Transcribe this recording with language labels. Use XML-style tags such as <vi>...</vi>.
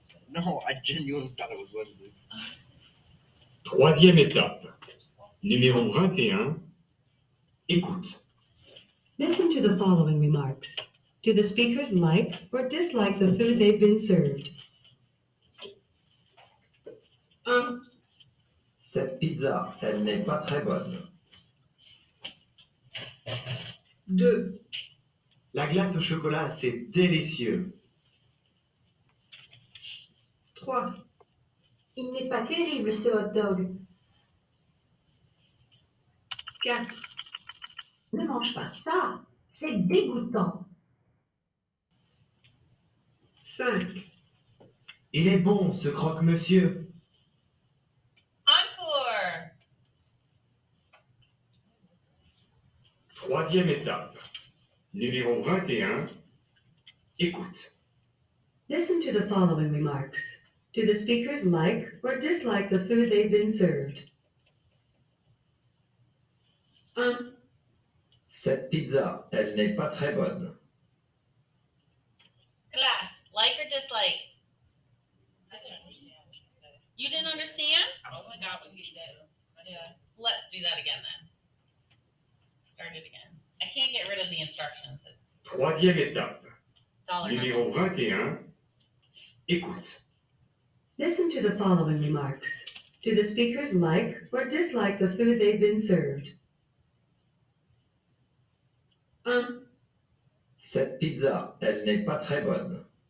<en>No, I genuinely thought it was Wednesday.</en> <fr>Troisième étape. Numéro 21. Écoute.</fr> <en>Listen to the following remarks. Do the speakers like or dislike the food they've been served? 1.</en> <fr>Cette pizza, elle n'est pas très bonne.</fr> <en>2.</en> <fr>La glace au chocolat, c'est délicieux.</fr> <en>3. Il n'est pas terrible ce hot dog.</en> <fr>4. Ne mange pas ça. C'est dégoûtant.</fr> <en>5.</en> <fr>Il est bon, ce croque-monsieur. Encore. Troisième étape. Numéro 21. Écoute.</fr> <en>Listen to the following remarks. Do the speakers like or dislike the food they've been served? 1.</en> <fr>Cette pizza, elle n'est pas très bonne.</fr> <en>Class, like or dislike? I didn't understand. You didn't understand? All I got was pizza. Yeah. Let's do that again then. Start it again. I can't get rid of the instructions. It's</en> <fr>Troisième étape.</fr> <en>all or</en> <fr>Numéro</fr> <en>nothing.</en> <fr>21. Écoute.</fr> <en>Listen to the following remarks. Do the speakers like or dislike the food they've been served? 1.</en> <fr>Cette pizza, elle n'est pas très bonne.</fr>